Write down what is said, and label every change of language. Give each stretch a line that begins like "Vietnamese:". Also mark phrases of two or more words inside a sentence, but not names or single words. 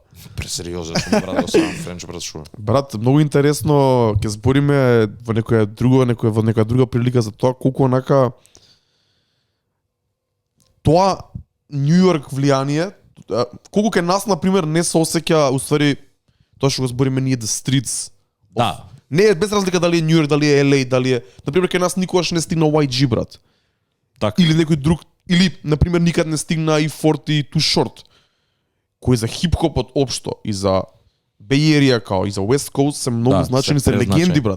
Macedonian: Пресериозен сум, брат, го сагам Френч, брат, шо. Брат, многу интересно, ќе збориме во некоја друга прилика за тоа колку онака тоа Нью Йорк влијание, колку ке нас на пример не се осеќа, уствари тоа што го збориме ние
English: the streets.
Macedonian: Да. Не е без разлика дали е Нью Йорк, дали е LA, дали е, на пример ке нас никогаш не стигна YG, брат. Така. Или некој друг, или на пример никад не стигна и 40 Too Short, кои за хип-хопот општо и за Bay Area као и за West Coast се многу значени, се легенди, брат.